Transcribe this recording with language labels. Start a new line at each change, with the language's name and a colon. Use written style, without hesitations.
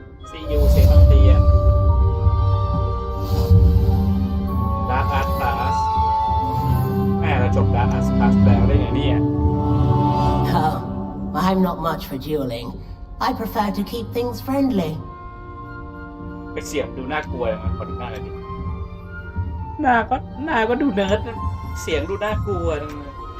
English: See you Sebastian
Thai: Dark Art Class แม่เราจบ Dark Art Class แล้วได้ไงเนี่ย
English: Oh, I'm not much for dueling. I prefer to keep things friendly.
Thai: ไปเสียงดูน่ากลัวมันขอดูหน้าเลยดิหน้าก็ดูเนิร์ดเสียงดูน่ากลัวจังเลย